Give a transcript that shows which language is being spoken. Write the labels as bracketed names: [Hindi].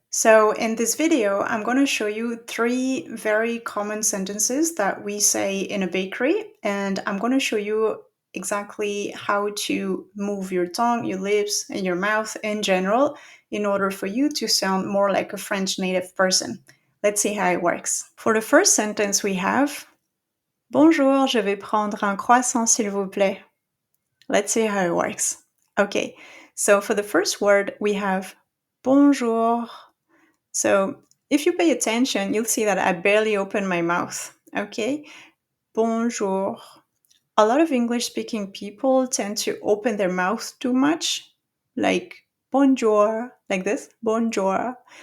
[English] So in this video, I'm going to show you three very common sentences that we say in a bakery, and I'm going to show you exactly how to move your tongue, your lips, and your mouth in general in order for you to sound more like a French native person. Let's see how it works. For the first sentence, we have [French] Bonjour, je vais prendre un croissant s'il vous plaît. [English] Let's see how it works. Okay, so for the first word, we have bonjour. So if you pay attention, you'll see that I barely open my mouth. Okay, bonjour. A lot of English speaking people tend to open their mouth too much, like bonjour, like this, bonjour.